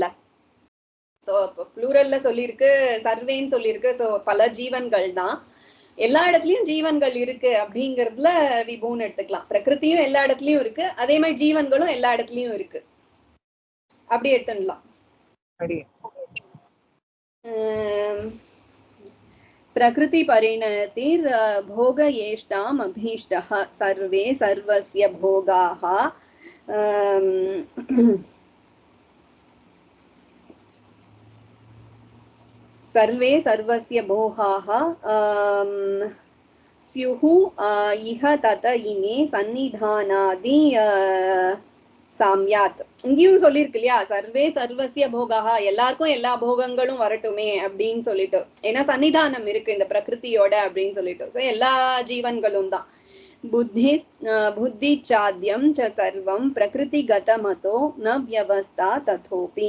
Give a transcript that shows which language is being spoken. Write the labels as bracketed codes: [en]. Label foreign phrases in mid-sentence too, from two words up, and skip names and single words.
[ta] சோ ப்ளூரல்ல சொல்லியிருக்கு, சர்வேன்னு சொல்லியிருக்கு. சோ பல ஜீவன்கள் தான், எல்லா இடத்துலயும் ஜீவன்கள் இருக்கு அப்படிங்கறதுல விபுன்னு எடுத்துக்கலாம். பிரகிருதியும் எல்லா இடத்துலயும் இருக்கு, அதே மாதிரி ஜீவன்களும் எல்லா இடத்துலயும் இருக்கு, அப்படி எடுத்துடலாம். [sa] प्रकृति परिणतिर् भोग येष्टाम् अभीष्टः सर्वे सर्वस्य भोगाः सर्वे सर्वस्य भोगाः स्युः इह तत इमे सन्निधानादि சாமியாத். [ta] இங்கேயும் சொல்லியிருக்கு இல்லையா, [sa] सर्वे सर्वस्य भोगाः, [ta] எல்லாருக்கும் எல்லா போகங்களும் வரட்டுமே அப்படின்னு சொல்லிட்டு, ஏன்னா சன்னிதானம் இருக்கு இந்த பிரகிருதியோட அப்படின்னு சொல்லிட்டு. சோ எல்லா ஜீவன்களும் தான். [sa] बुद्धि साध्यं च सर्वं प्रकृति गतमतो न व्यवस्था ततोऽपि.